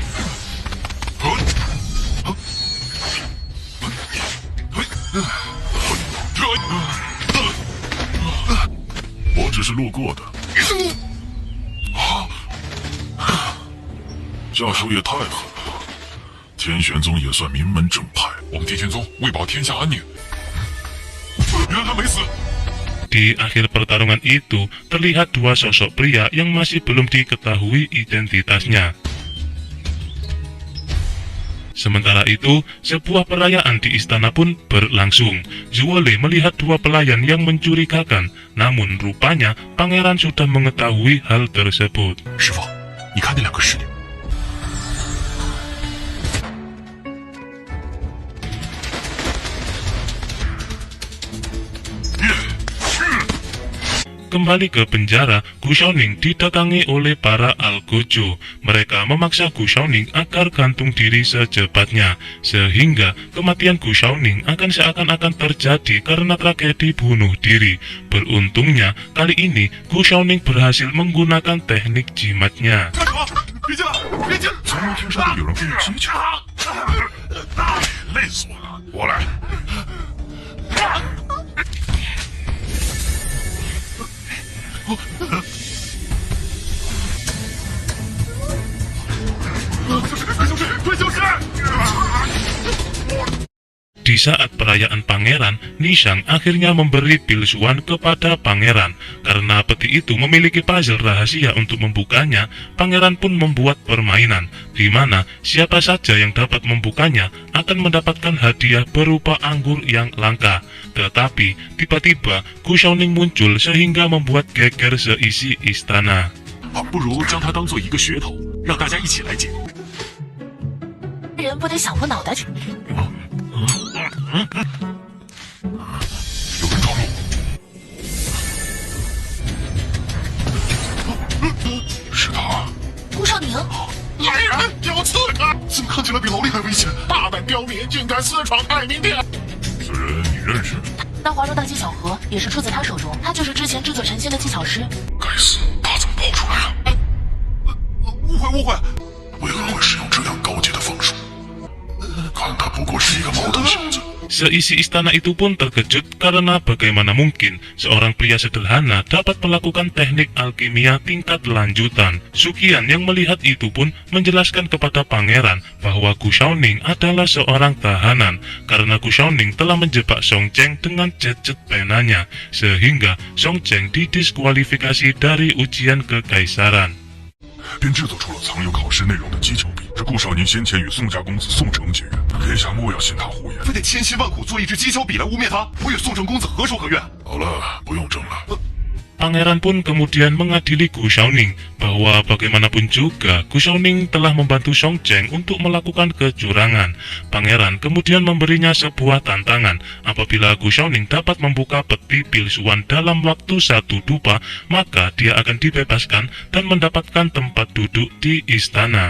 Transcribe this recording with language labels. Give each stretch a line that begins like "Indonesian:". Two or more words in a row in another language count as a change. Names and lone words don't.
Chinese: 我只是路过的。下手也太狠了，天玄宗也算名门正派。我们天玄宗为保天下安宁，原来他没死。
Indonesian: Di akhir pertarungan itu, terlihat dua sosok pria yang masih belum diketahui identitasnya. Sementara itu, sebuah perayaan di istana pun berlangsung. Zuole melihat dua pelayan yang mencurigakan, namun rupanya pangeran sudah mengetahui hal tersebut.
Chinese: 师傅，你看那2个侍女。
Indonesian: Kembali ke penjara, Gu Shaoning didatangi oleh para Algojo. Mereka memaksa Gu Shaoning agar gantung diri secepatnya, sehingga kematian Gu Shaoning akan seakan-akan terjadi karena tragedi bunuh diri. Beruntungnya, kali ini Gu Shaoning berhasil menggunakan teknik jimatnya.
Chinese: 别进来！别进！从没听说过有人会用技巧，累死我了！我来。
Indonesian: Di saat perayaan pangeran, Nishang akhirnya memberi pilsuan kepada pangeran. Karena peti itu memiliki puzzle rahasia untuk membukanya, pangeran pun membuat permainan, di mana siapa saja yang dapat membukanya akan mendapatkan hadiah berupa anggur yang langka. Tetapi, tiba-tiba Gu Shaoning muncul sehingga membuat geger seisi istana.
Chinese: 不如将它当做一个噱头，让大家一起来解。人不得想破脑袋去。有人闯入，是他。顾少宁，来人，有刺客！怎么看起来比劳力还危险？大胆刁民，竟敢私闯太明殿！此人你认识？那华州大技巧盒也是出自他手中，他就是之前制作神仙的技巧师。该死，他怎么跑出来了？误会误会，为何会使用这样高阶的方术？看他不过是一个毛头小子。
Indonesian: Seisi istana itu pun terkejut karena bagaimana mungkin seorang pria sederhana dapat melakukan teknik alkimia tingkat lanjutan. Suqian yang melihat itu pun menjelaskan kepada pangeran bahwa Gu Xiaoning adalah seorang tahanan karena Gu Xiaoning telah menjebak Song Cheng dengan cet-cet penanya sehingga Song Cheng didiskualifikasi dari ujian kekaisaran.
Chinese: 便制作出了藏有考试内容的机巧笔。这顾少宁先前与宋家公子宋城结缘，天下莫要信他胡言。非得千辛万苦做一支机巧笔来污蔑他，我与宋城公子何仇何怨？好了，不用争了。
Indonesian: Pangeran pun kemudian mengadili Gu Xiaoning bahwa bagaimanapun juga Gu Xiaoning telah membantu Song Cheng untuk melakukan kecurangan. Pangeran kemudian memberinya sebuah tantangan. Apabila Gu Xiaoning dapat membuka peti bilsuan dalam waktu 1 dupa, maka dia akan dibebaskan dan mendapatkan tempat duduk di istana.